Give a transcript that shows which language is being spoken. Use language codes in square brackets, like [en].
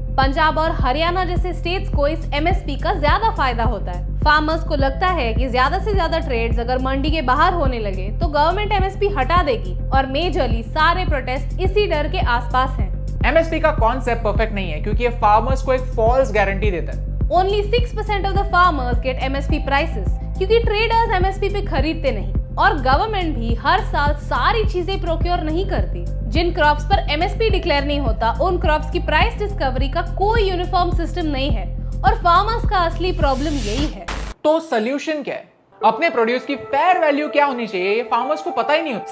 [hi] पंजाब और हरियाणा जैसे स्टेट्स को इस MSP का ज्यादा फायदा होता है। फार्मर्स को लगता है कि ज्यादा से ज्यादा ट्रेड्स अगर मंडी के बाहर होने लगे तो गवर्नमेंट MSP हटा देगी, और मेजरली सारे प्रोटेस्ट इसी डर के आसपास हैं। MSP का कॉन्सेप्ट परफेक्ट नहीं है क्योंकि ये फार्मर्स को एक फॉल्स गारंटी देता है। [en] Only 6% of the farmers get MSP prices, [hi] क्योंकि ट्रेडर्स MSP पे खरीदते नहीं। और गवर्नमेंट भी हर साल सारी चीजें प्रोक्योर नहीं करती। जिन क्रॉप्स पर एमएसपी डिक्लेयर नहीं होता, उन क्रॉप्स की प्राइस डिस्कवरी का कोई यूनिफॉर्म सिस्टम नहीं है और फार्मर्स का असली प्रॉब्लम यही है। तो सोल्यूशन क्या है? अपने प्रोड्यूस की फेयर वैल्यू क्या होनी चाहिए, ये फार्मर्स को पता ही नहीं होता।